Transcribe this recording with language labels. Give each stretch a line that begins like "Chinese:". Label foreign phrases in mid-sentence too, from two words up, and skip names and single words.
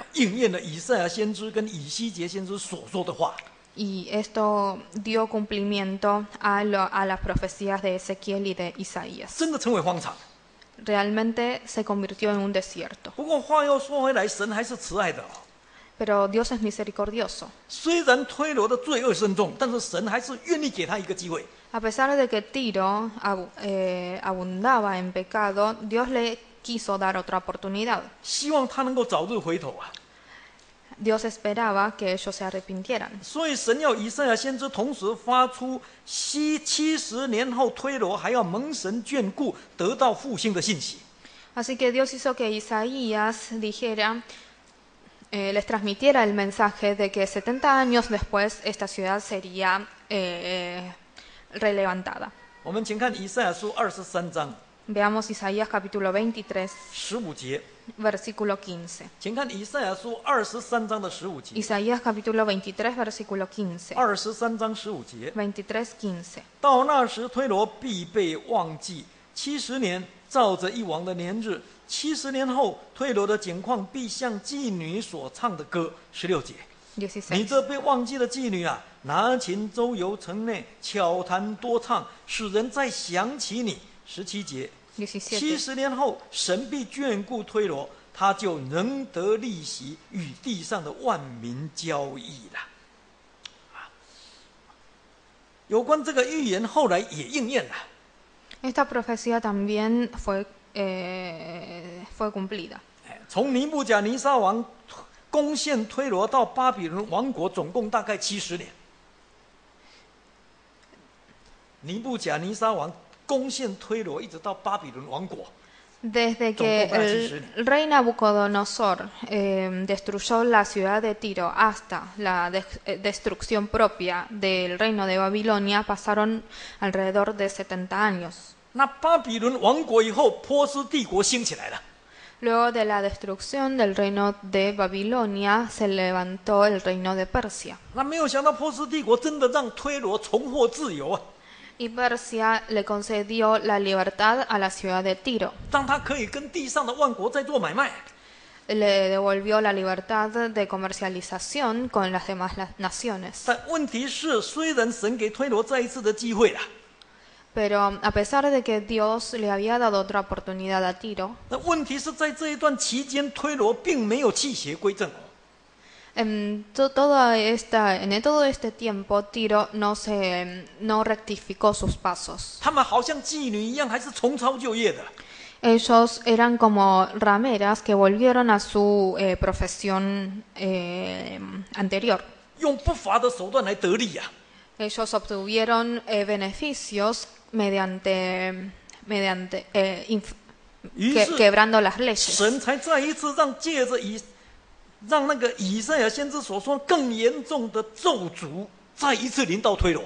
Chinese: 应验了以赛亚先知跟以西结先知所说的话。
Spanish: Y esto dio cumplimiento a las profecías de Ezequiel y de Isaías.
Chinese: 真的成为荒场。
Spanish: Realmente se convirtió en un desierto.
Chinese: 不过话又说回来，神还是慈爱的哦。
Spanish: Pero Dios es misericordioso.
Chinese: 虽然推罗的罪恶深重，但是神还是愿意给他一个机会。
Spanish: A pesar de que Tiro abundaba en pecado, Dios le quiso dar otra oportunidad.
Chinese: 希望他能够早日回头啊。
Spanish: Dios esperaba que ellos se arrepintieran.
Chinese: 所以神要以赛亚先知同时发出70年后推罗还要蒙神眷顾，得到复兴的信息。
Spanish: Así que Dios hizo que Isaías les transmitiera el mensaje de que 70 años después esta ciudad sería relevantada.
Chinese: 我们请看以赛亚书23章
Spanish: Veamos Isaías capítulo 23,
Chinese: 15 节，
Spanish: versículo 15.
Chinese: 请看以赛亚书23章的15节。
Spanish: Isaías capítulo 23, versículo 15.
Chinese: 23 章15节，
Spanish: 23, 15.
Chinese: 到那时推罗必被忘记70年，照着一王的年日。70年后，推罗的景况必像妓女所唱的歌。16节，你
Spanish: 16.
Chinese: 这被忘记的妓女啊，拿琴周游城内，巧弹多唱，使人再想起你。17节。
Spanish: 17.
Chinese: 70年后，神必眷顾推罗，他就能得利息，与地上的万民交易了。有关这个预言，后来也应验了。
Spanish: Esta profecía también fue cumplida.
Chinese: 从尼布甲尼撒王攻陷推罗到巴比伦王国，总共大概70年。尼布甲尼撒王攻陷推罗，一直到巴比伦王国。
Spanish: Desde que el rey Nabucodonosor destruyó la ciudad de Tiro hasta la destrucción propia del reino de Babilonia, pasaron alrededor de 70 años.
Chinese: 那巴比伦亡国以后，波斯帝国兴起来了。
Spanish: Luego de la destrucción del reino de Babilonia, se levantó el reino de Persia.
Chinese: 那没有想到波斯帝国真的让推罗重获自由啊，
Spanish: Y Persia le concedió la libertad a la ciudad de Tiro.
Chinese: 让他可以跟地上的万国在做买卖。
Spanish: Le devolvió la libertad de comercialización con las demás naciones.
Chinese: 但问题是，虽然神给推罗再一次的机会了，
Spanish: Pero a pesar de que Dios le había dado otra oportunidad a Tiro,
Chinese: 那问题是在这一段期间，推罗并没有弃邪归正。
Spanish: en todo este tiempo Tiro no rectificó sus pasos.
Chinese: 他们好像妓女一样，还是重操旧业的。
Spanish: Ellos eran como rameras que volvieron a su profesión anterior.
Chinese: 用不法的手段来得利呀、啊。
Spanish: Ellos obtuvieron beneficios mediante quebrando las leyes.
Chinese: 神才再一次借着让那个以赛亚先知所说更严重的咒诅再一次临到推罗。